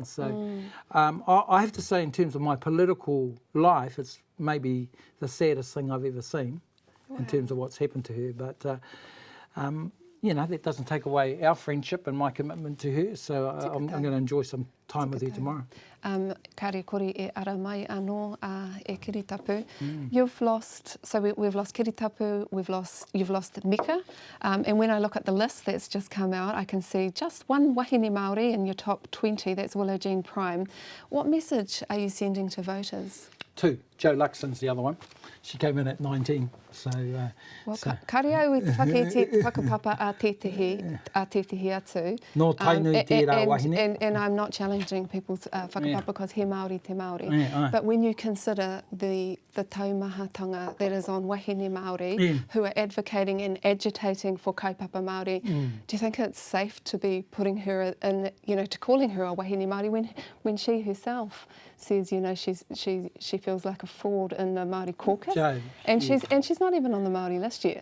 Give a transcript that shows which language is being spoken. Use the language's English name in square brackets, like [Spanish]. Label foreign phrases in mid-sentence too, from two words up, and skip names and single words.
[English] So I have to say in terms of my political life, it's maybe the saddest thing I've ever seen in terms of what's happened to her. But you know, that doesn't take away our friendship and my commitment to her, so I'm going to enjoy some time with her tomorrow. [Māori] Kare kore e ara mai anō e kiritapu. [English] You've lost, so we've lost kiritapu, you've lost Mika, and when I look at the list that's just come out, I can see just one [Māori] wahine Māori [English] in your top 20, that's Willow Jean Prime. What message are you sending to voters? Two. Jo Luxon's the other one. She came in at 19, so... [Māori] Kare au I te whakapapa a tētehi atu. No tainui tērā wahine. [English] And I'm not challenging people's whakapapa because [Māori] he Māori te Māori. [English] But when you consider the taumahatanga that is on [Māori] wahine Māori [English] who are advocating and agitating for [Māori] kaupapa Māori, [English] do you think it's safe to be putting her in, you know, to calling her a [Māori] wahine Māori [English] when she herself says, you know, she feels like a fraud in the Māori caucus, and she's not even on the Māori list yet.